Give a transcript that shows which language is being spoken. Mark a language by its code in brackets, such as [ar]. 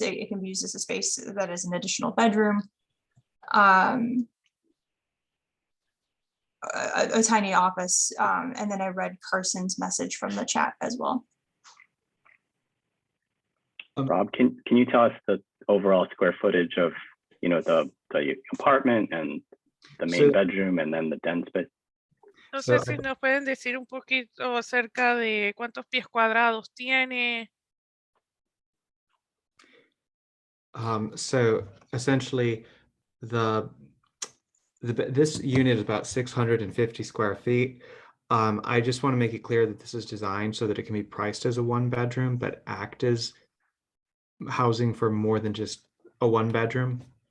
[en] It can be used as a space that is an additional bedroom. A tiny office. And then I read Carson's message from the chat as well. Rob, can you tell us the overall square footage of, you know, the apartment and the main bedroom and then the den space? [es] No sé si nos pueden decir un poquito acerca de cuántos pies cuadrados tiene. [en] So essentially, this unit is about 650 square feet. I just want to make it clear that this is designed so that it can be priced as a 1-bedroom, but act as housing for more than just a 1-bedroom.